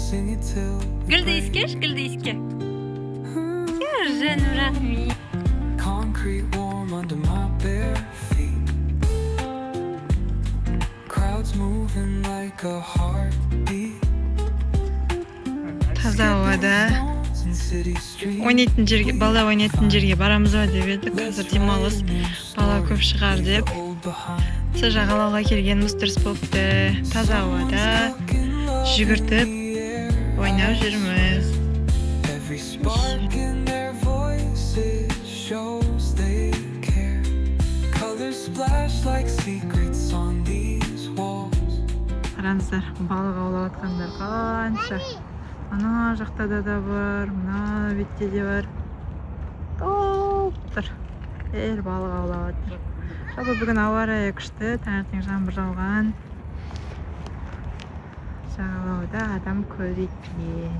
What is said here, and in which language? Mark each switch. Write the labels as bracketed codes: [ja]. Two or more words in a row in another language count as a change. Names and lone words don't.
[kk] Гүлді искеш, гүлді иске. Жаным, рахмет. [en] Concrete warm under my bare feet. Crowds moving like a heartbeat. [kk] Таза ауада ойнайтын жерге, бала ойнайтын жерге барамыз ба деп едік. Қазір демалыс, бала көп шығар деп. Осы жағалауға келгеніміз дұрыс болыпты. Таза ауада жүгіртіп ойнап жүрміз. [en] Every spark in their voices shows they care. Colors splash like secrets on these walls. [kk] Қараңыздар, балық аулап атқандар қанша. Ана жақта да бар, мына бетте де бар. Топ тұр. Балық аулап атыр. Жалпы бүгін ауа райы күшті, таңертең жаңбыр жауған. Жағалауда адам көп екен.